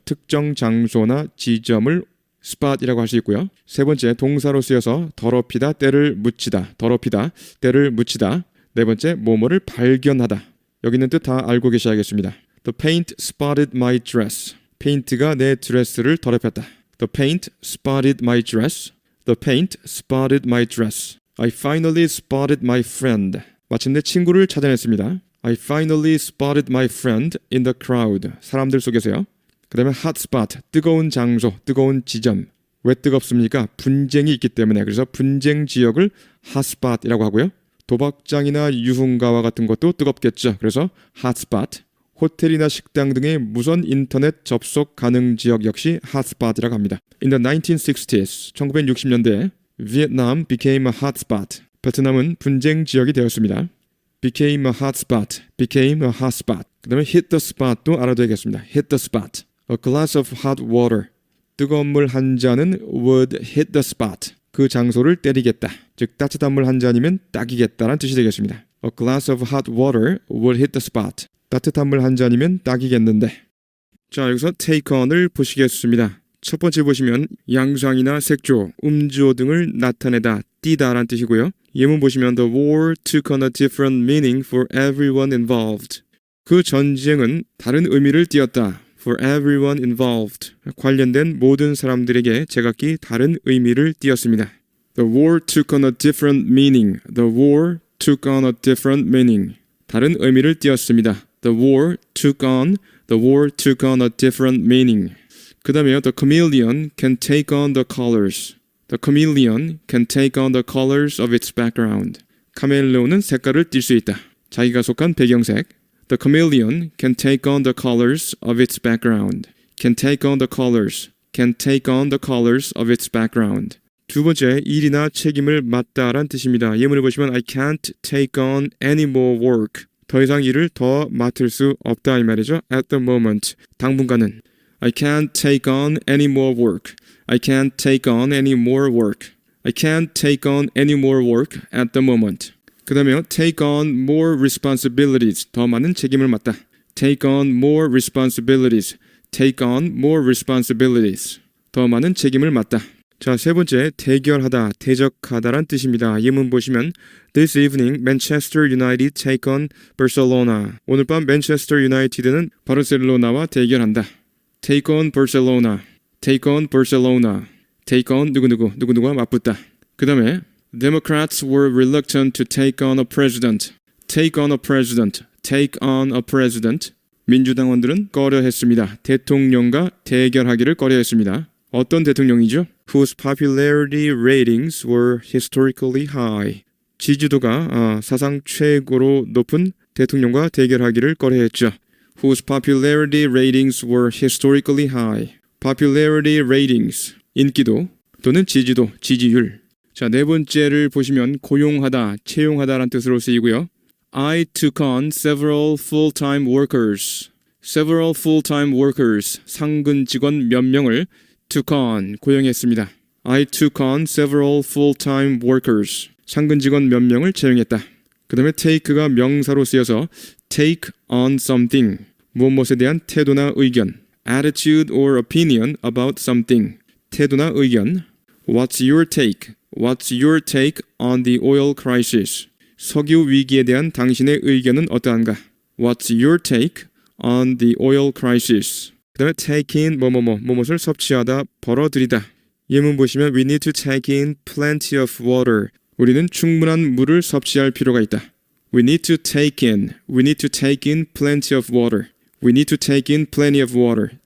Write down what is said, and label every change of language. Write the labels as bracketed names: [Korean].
[Korean] 특정 장소나 지점을 spot이라고 할 수 있고요. 세 번째 동사로 쓰여서 더럽히다, 때를 묻히다. 더럽히다, 때를 묻히다. 네 번째 뭐뭐를 발견하다. 여기 있는 뜻 다 알고 계셔야겠습니다. [English] The paint spotted my dress. [Korean] 페인트가 내 드레스를 더럽혔다. [English] The paint spotted my dress. The paint spotted my dress. I finally spotted my friend. [Korean] 마침내 친구를 찾아냈습니다. [English] I finally spotted my friend in the crowd. [Korean] 사람들 속에서요. 그 다음에 hot spot, 뜨거운 장소, 뜨거운 지점. 왜 뜨겁습니까? 분쟁이 있기 때문에. 그래서 분쟁 지역을 hot spot이라고 하고요. 도박장이나 유흥가와 같은 것도 뜨겁겠죠. 그래서 hot spot. 호텔이나 식당 등의 무선 인터넷 접속 가능 지역 역시 hot spot이라고 합니다. [English] In the 1960s, [Korean] 1960년대에 [English] Vietnam became a hot spot. [Korean] 베트남은 분쟁 지역이 되었습니다. [English] became a hot spot, became a hot spot. [Korean] 그 다음에 hit the spot도 알아둬야겠습니다. [English] hit the spot. A glass of hot water. [Korean] 뜨거운 물 한 잔은 [English] would hit the spot. [Korean] 그 장소를 때리겠다. 즉 따뜻한 물 한 잔이면 딱이겠다라는 뜻이 되겠습니다. [English] A glass of hot water would hit the spot. [Korean] 따뜻한 물 한 잔이면 딱이겠는데. 자, 여기서 take on을 보시겠습니다. 첫 번째 보시면 양상이나 색조, 음주어 등을 나타내다, 띠다라는 뜻이고요. 예문 보시면 [English] the war took on a different meaning for everyone involved. [Korean] 그 전쟁은 다른 의미를 띠었다. [English] For everyone involved. [Korean] 관련된 모든 사람들에게 제각기 다른 의미를 띠었습니다. [English] The war took on a different meaning. The war took on a different meaning. [Korean] 다른 의미를 띠었습니다. [English] The war took on a different meaning. [Korean] 그 다음에요. [English] The chameleon can take on the colors. The chameleon can take on the colors of its background. [Korean] 카멜레온은 색깔을 띌 수 있다. 자기가 속한 배경색. [English] The chameleon can take on the colors of its background. Can take on the colors. Can take on the colors of its background. [Korean] 두 번째, 일이나 책임을 맡다란 뜻입니다. 예문을 보시면 [English] I can't take on any more work. [Korean] 더 이상 일을 더 맡을 수 없다 이 말이죠. [English] At the moment. [Korean] 당분간은. [English] I can't take on any more work. I can't take on any more work. I can't take on any more work at the moment. [Korean] 그 다음에요. [English] take on more responsibilities. [Korean] 더 많은 책임을 맡다. [English] take on more responsibilities. take on more responsibilities. [Korean] 더 많은 책임을 맡다. 자, 세 번째, 대결하다, 대적하다란 뜻입니다. 예문 보시면 [English] This evening, Manchester United take on Barcelona. [Korean] 오늘 밤 맨체스터 유나이티드는 바르셀로나와 대결한다. [English] Take on Barcelona. Take on Barcelona. Take on [Korean] 누구누구와 맞붙다. 그 다음에 [English] Democrats were reluctant to take on a president. Take on a president. Take on a president. [Korean] 민주당원들은 꺼려했습니다. 대통령과 대결하기를 꺼려했습니다. 어떤 대통령이죠? [English] Whose popularity ratings were historically high. [Korean] 지지도가 사상 최고로 높은 대통령과 대결하기를 꺼려했죠. [English] Whose popularity ratings were historically high. [Korean] Popularity ratings, 인기도 또는 지지도, 지지율. 자, 네 번째를 보시면 고용하다, 채용하다라는 뜻으로 쓰이고요. [English] I took on several full-time workers. [Korean] Several full-time workers, 상근 직원 몇 명을 took on, 고용했습니다. [English] I took on several full-time workers. [Korean] 상근 직원 몇 명을 채용했다. 그 다음에 take가 명사로 쓰여서 take on something, 무엇에 대한 태도나 의견. [English] attitude or opinion about something, [Korean] 태도나 의견. [English] What's your take? What's your take on the oil crisis? [Korean] 석유 위기에 대한 당신의 의견은 어떠한가? [English] What's your take on the oil crisis? [Korean] 그 다음에 take in 뭐뭇을 섭취하다, 벌어들이다. 예문 보시면 [English] We need to take in plenty of water. [Korean] 우리는 충분한 물을 섭취할 필요가 있다. [English] We need to take in plenty of water. We need to take in plenty of water.